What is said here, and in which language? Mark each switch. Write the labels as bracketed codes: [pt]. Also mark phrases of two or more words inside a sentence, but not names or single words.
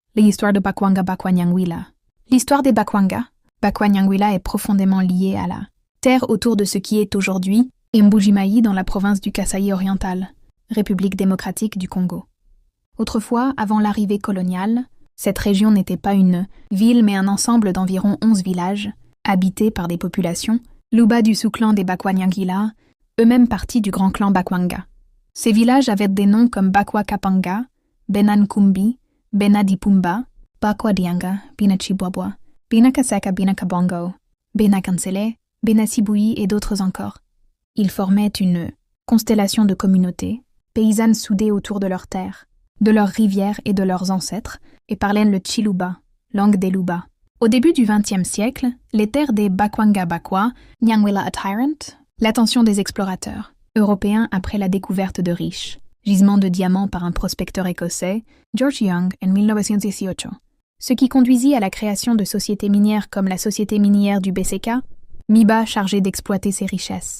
[fr] l'histoire de Bakwanga-Bakwanyangwila. L'histoire des Bakwanga, Bakwanyangwila est profondément liée à la terre autour de ce qui est aujourd'hui Mbuji-Mayi dans la province du Kasaï oriental, République démocratique du Congo. Autrefois, avant l'arrivée coloniale, cette région n'était pas une ville mais un ensemble d'environ 11 villages, habités par des populations, Luba du sous-clan des Bakwanyangwila, eux-mêmes partis du grand clan Bakwanga. Ces villages avaient des noms comme Bakwa Kapanga, Benankumbi, Benadipumba, Bakwa Dianga, Binachibwabwa, Binakasaka Binakabongo, Benakansele, Benasibui et d'autres encore. Ils formaient une constellation de communautés, paysannes soudées autour de leurs terres, de leurs rivières et de leurs ancêtres, et parlaient le Chiluba, langue des Luba. Au début du XXe siècle, les terres des Bakwanga-Bakwa, Nyangwila a Tyrant, l'attention des explorateurs européens après la découverte de riches gisements de diamants par un prospecteur écossais, George Young, en 1918, ce qui conduisit à la création de sociétés minières comme la Société minière du BCK, MIBA chargée d'exploiter ses richesses.